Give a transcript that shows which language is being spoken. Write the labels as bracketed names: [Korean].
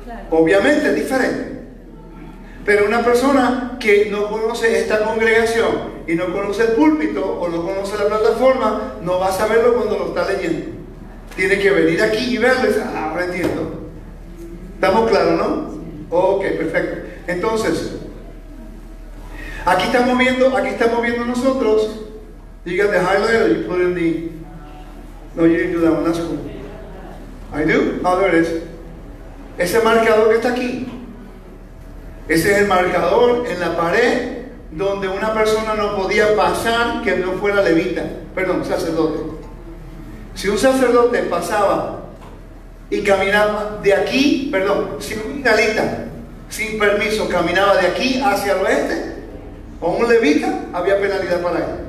[Spanish] Obviamente es diferente. Pero una persona que no conoce esta congregación y no conoce el púlpito o no conoce la plataforma, no va a saberlo cuando lo está leyendo. Tiene que venir aquí y verlo y decir, ahora entiendo. ¿Estamos claros, no? Ok, perfecto. Entonces, aquí estamos viendo nosotros. [English] You got the highlighter, you put in the... No, you didn't do that one, that's cool. I do? Oh, there it is. [Spanish] Ese marcador que está aquí. Ese es el marcador en la pared donde una persona no podía pasar que no fuera levita, sacerdote. Si un sacerdote pasaba y caminaba de aquí, si un israelita sin permiso caminaba de aquí hacia el oeste, o un levita, había penalidad para él.